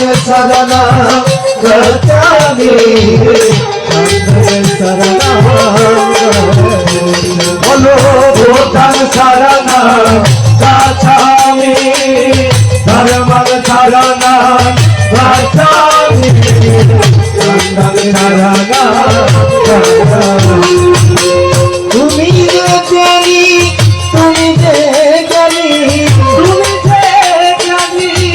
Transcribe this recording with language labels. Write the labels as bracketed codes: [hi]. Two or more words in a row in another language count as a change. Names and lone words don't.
[pi] saranang gacchami sanghang saranang bolo buddhang saranang gacchami dhammang saranang gacchami sanghang saranang gacchami [bn] তুমি যে জ্ঞানী তুমি যে জ্ঞানী তুমি যে জ্ঞানী